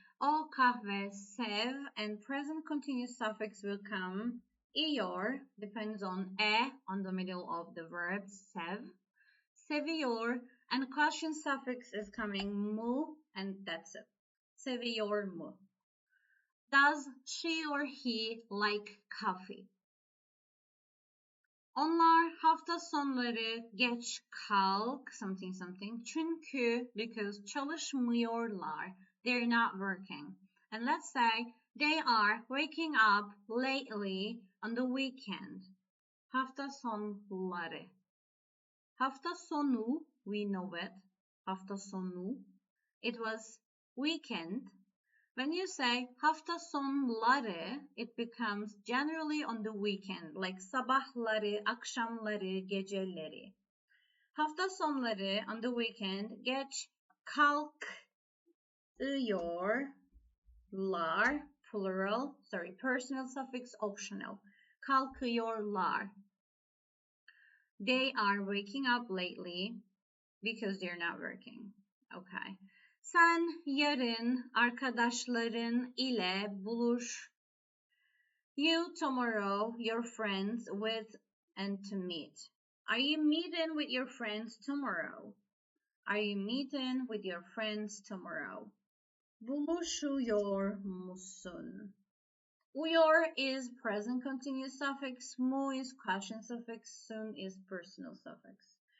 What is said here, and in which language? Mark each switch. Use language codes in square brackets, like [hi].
[tr] O kahve sev [en] and present continuous suffix will come iyor, depends on on the middle of the verb sev. Seviyor and question suffix is coming mu and that's it. [tr] Seviyor mu. [en] Does she or he like coffee? [tr] Onlar hafta sonları geç kalk [en] something something [tr] çünkü [en] because [tr] çalışmıyorlar. [en] They're not working. And let's say they are waking up lately on the weekend. [tr] Hafta sonları. Hafta sonu, [en] we know it. [tr] Hafta sonu. [en] It was weekend. When you say [tr] hafta sonları, [en] it becomes generally on the weekend, like [tr] sabahları, akşamları, geceleri. [en] Hafta sonları on the weekend geç kalkıyorlar, plural, personal suffix optional. [tr] Kalkıyorlar. [en] They are waking up lately because they're not working. Okay. [tr] Sen yarın arkadaşların ile buluş. [en] You tomorrow your friends with and to meet. Are you meeting with your friends tomorrow? Are you meeting with your friends tomorrow? [tr] Buluşuyor musun? [en] Uyor is present continuous suffix, mu is question suffix, sun is personal suffix.